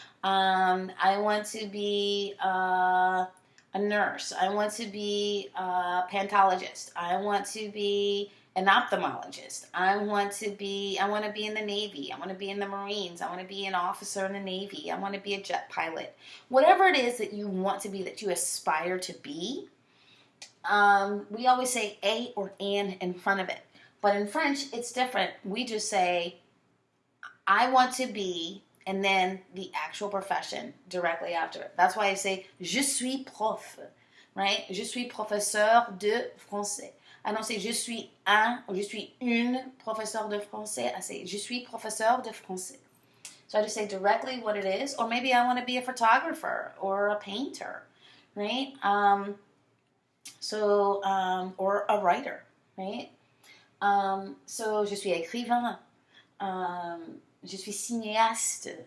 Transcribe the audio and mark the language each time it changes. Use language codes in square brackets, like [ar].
[en] I want to be a nurse, I want to be a pantologist, I want to be an ophthalmologist, I want to be in the Navy, I want to be in the Marines, I want to be an officer in the Navy, I want to be a jet pilot. Whatever it is that you want to be, that you aspire to be, we always say a or an in front of it. But in French, it's different. We just say, I want to be, and then the actual profession directly after it. That's why I say, [fr] je suis prof, [en] right? [fr] Je suis professeur de français. [en] I don't say, [fr] je suis un, or je suis une professeur de français. [en] I say, [fr] je suis professeur de français. [en] So I just say directly what it is. Or maybe I want to be a photographer or a painter, right? Or a writer, right? [fr] So je suis écrivain. Je suis cinéaste.